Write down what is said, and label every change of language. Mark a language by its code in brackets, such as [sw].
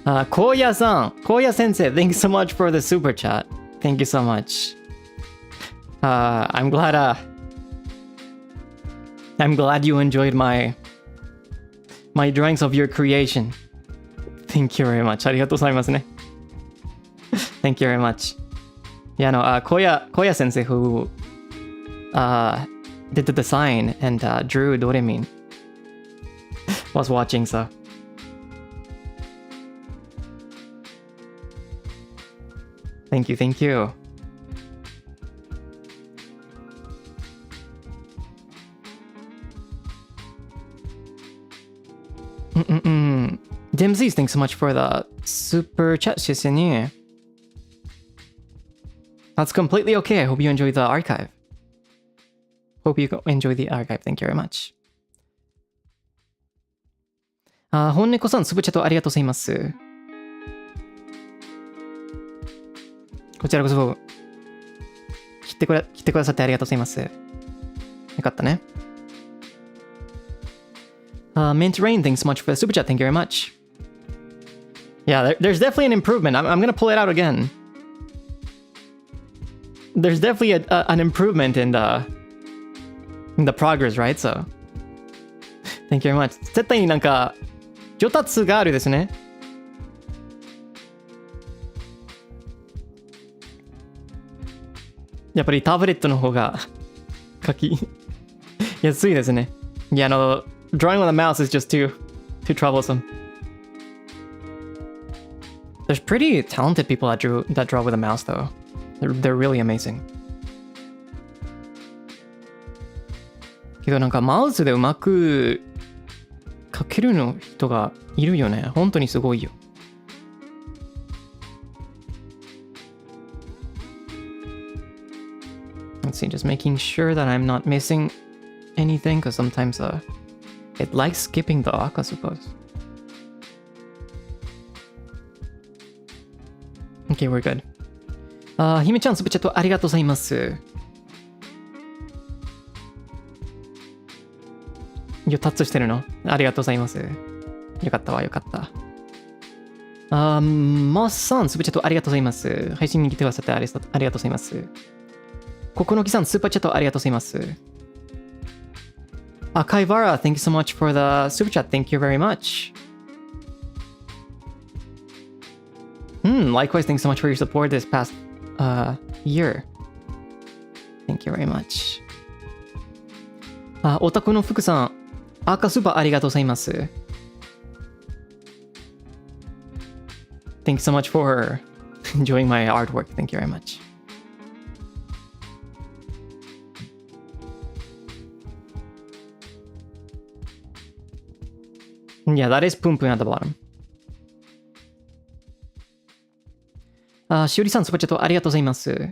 [en] Koya Sensei, thanks so much for the super chat. Thank you so much. I'm glad you enjoyed my drawings of your creation. Thank you very much. [ja] ありがとうございますね。 [en] Thank you very much. Yeah, no, Koya Sensei who did the design and drew Doraemon was watching, so thank you. Dimsees, thanks so much for the super chat, 謝謝に。 That's completely okay. I hope you enjoy the archive. Hope you enjoy the archive. Thank you very much. [ja] 本猫さん、スプチャットありがとうございます。こちらこそ、来てくださってありがとうございます。よかったね。 [en] Mint Rain, thanks so much for the super chat. Thank you very much. Yeah, there's definitely an improvement. I'm gonna pull it out again. There's definitely an improvement in the progress, right? So, thank you very much. [ja] 絶対になんか上達があるですね。やっぱりタブレットの方が書き安いですね。 [en] いや、drawing with a mouse is just too troublesome. There's pretty talented people that draw with a mouse, though. They're really amazing. [ja] けどなんかマウスでうまく描けるの人がいるよね。本当にすごいよ。 [en] Let's see, just making sure that I'm not missing anything, because sometimes it likes skipping the arc, I suppose. Okay, we're good. [ja] ひめちゃん、スプチャットありがとうございます。タッチしてるのありがとうございます。よかったわ、よかった。マスさん、スプチャットありがとうございます。配信に来てくださってありがとうございます。ここのきさん、スーパーチャットありがとうございます。 [en] Kaivara, thank you so much for the super chat. Thank you very much. Likewise, thanks so much for your support this past year. Thank you very much. [ja] オタクの福さん、赤スーパーありがとうございます。 [en] Thank you so much for enjoying my artwork. Thank you very much. Yeah, that is Poom Poom at the bottom. [ja] しおりさん、スパチャットありがとうございます。